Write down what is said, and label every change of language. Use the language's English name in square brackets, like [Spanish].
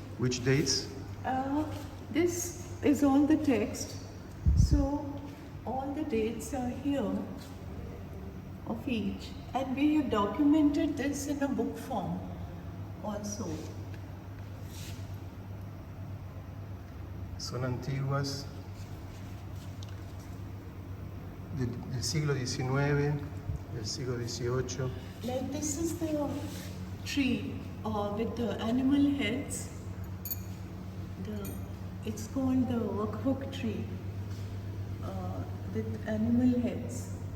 [English] Which dates? This is all the text. So all the dates are here of each, and we have documented this in a book form also. [Spanish] Son antiguas del siglo XIX, del siglo XVIII. [English] Like this is the tree with the animal heads. It's called the workbook tree with animal heads.